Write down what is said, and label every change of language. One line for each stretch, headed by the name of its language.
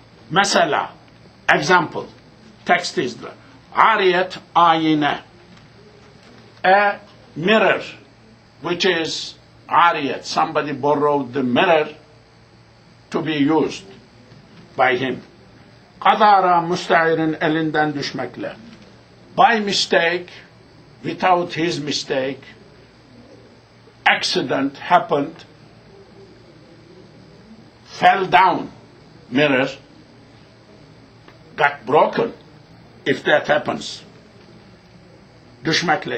English: Mesela, example. Text is the
Turkish: Ariyet ayine.
English: A mirror, which is Ariyet. Somebody borrowed the mirror to be used by him.
Turkish: Kadara müstairin elinden düşmekle.
English: By mistake, without his mistake, accident happened, fell down, mirror, got broken, if that happens. Düşmekle.